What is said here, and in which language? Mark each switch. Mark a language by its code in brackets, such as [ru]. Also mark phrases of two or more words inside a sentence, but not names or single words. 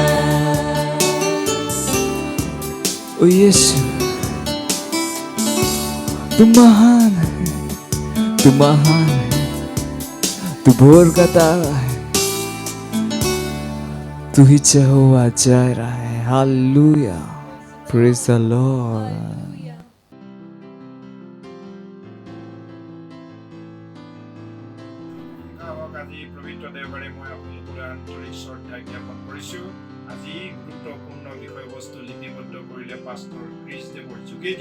[hi] ओ यीशु तू महान है तू महान है तू भोर का तारा है तू ही यहोवा जायरा है हालेलुया [en] praise the Lord [as] আজি পবিত্ৰ দেওবাৰে মই আপোনালোকৰ আন্তৰিক শ্ৰদ্ধা জ্ঞাপন কৰিছোঁ। আজি গুৰুত্বপূৰ্ণ বিষয়বস্তু লিপিবদ্ধ কৰিলে পাষ্টৰ ক্ৰিছ দেৱৰ যোগেদি।